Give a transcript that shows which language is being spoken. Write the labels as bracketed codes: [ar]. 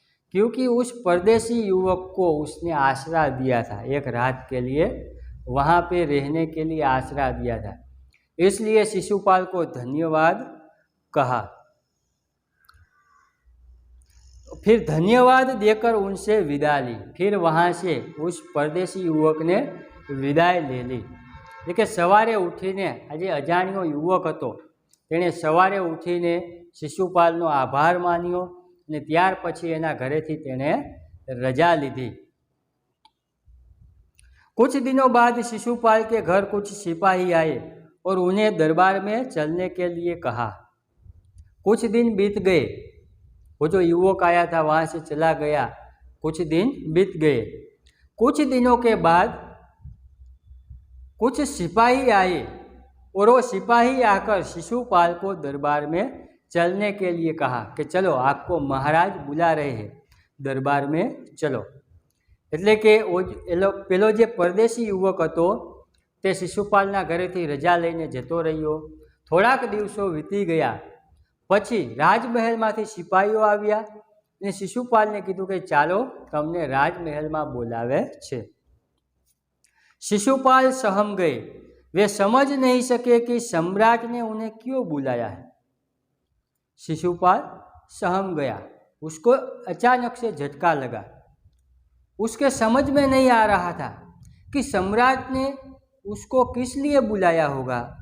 [hi] क्योंकि उस परदेशी युवक को उसने आसरा दिया था, एक रात के लिए वहाँ पे रहने के लिए आसरा दिया था, इसलिए शिशुपाल को धन्यवाद कहा। फिर धन्यवाद देकर उनसे विदा ली। फिर वहाँ से उस परदेशी युवक ने विदाई ले ली। [gu] એટલે સવારે ઉઠીને આજે અજાણ્યો યુવક હતો, તેણે સવારે ઉઠીને શિશુપાલનો આભાર માન્યો અને ત્યાર પછી એના ઘરેથી તેણે રજા લીધી। [hi] कुछ दिनों बाद शिशुपाल के घर कुछ सिपाही आए और उन्हें दरबार में चलने के लिए कहा। कुछ दिन बीत गए, वो जो युवक आया था वहाँ से चला गया, कुछ दिन बीत गए। कुछ दिनों के बाद कुछ सिपाही आए और वो सिपाही आकर शिशुपाल को दरबार में चलने के लिए कहा कि चलो आपको महाराज बुला रहे हैं, दरबार में चलो। [gu] એટલે કે પેલો જે પરદેશી યુવક હતો તે શિશુપાલના ઘરેથી રજા લઈને જતો રહ્યો। થોડાક દિવસો વીતી ગયા પછી રાજમહેલમાંથી સિપાહીઓ આવ્યા અને શિશુપાલને કીધું કે ચાલો તમને રાજમહેલમાં બોલાવે છે। [hi] शिशुपाल सहम गए। वे समझ नहीं सके कि सम्राट ने उन्हें क्यों बुलाया है। शिशुपाल सहम गया, उसको अचानक से झटका लगा। उसके समझ में नहीं आ रहा था कि सम्राट ने उसको किस लिए बुलाया होगा।